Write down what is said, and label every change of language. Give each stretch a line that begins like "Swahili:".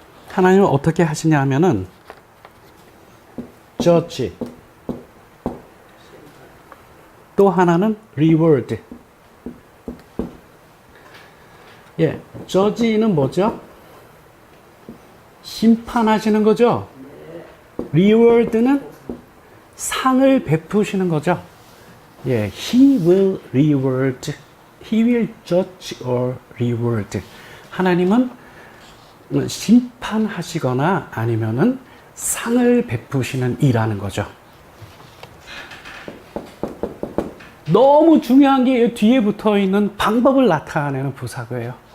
Korean: 하나님은 어떻게 하시냐 하면은 judge, 또 하나는 reward. 예, judge는 뭐죠? 심판하시는 거죠. reward는 상을 베푸시는 거죠.
English: 예, he will reward, he will judge or reward.
Korean: 하나님은 심판하시거나 아니면은 상을 베푸시는 이라는 거죠. 너무 중요한 게 뒤에 붙어 있는 방법을 나타내는 부사고예요.